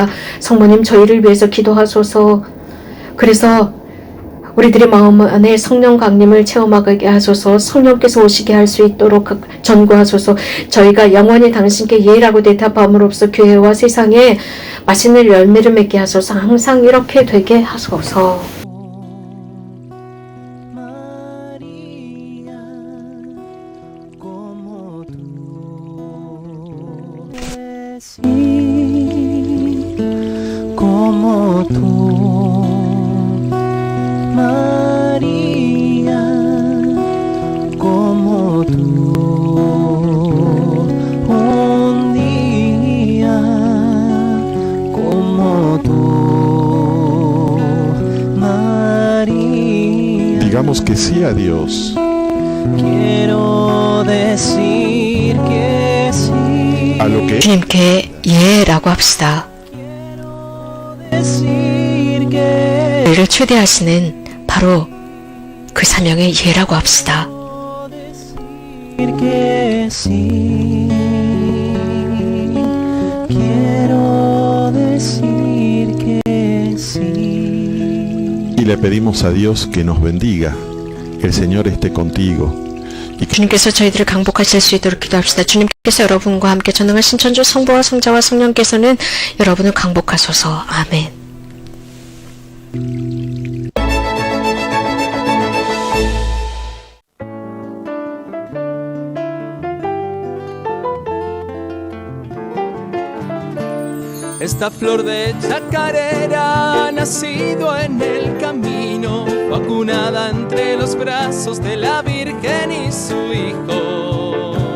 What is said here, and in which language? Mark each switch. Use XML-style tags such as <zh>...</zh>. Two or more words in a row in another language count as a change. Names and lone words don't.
<ko>성모님, 저희를 위해서 기도하소서. 그래서 우리들의 마음 안에 성령 강림을 체험하게 하소서. 성령께서 오시게 할 수 있도록 전구하소서. 저희가 영원히 당신께 예라고 대답함으로써 교회와 세상에 맛있는 열매를 맺게 하소서. 항상 이렇게 되게 하소서.</ko> <es>como tú, María, como tú, un día como tú, María. Digamos que sí a Dios. Quiero decir que sí. A lo que</es> <ko>주님께 예라고 합시다. 우리를 초대하시는 바로 그 사명의 예라고 합시다.</ko> <es>Y le pedimos a Dios que nos bendiga. El Señor esté contigo.</es> <ko>주님께서 저희들을 강복하실 수 있도록 기도합시다. 주님께서 여러분과 함께 전능하신 천주 성부와 성자와 성령께서는 여러분을 강복하소서. 아멘.</ko> <es>Esta flor de chacarera ha nacido en el camino, vacunada entre los brazos de la Virgen y su Hijo.</es>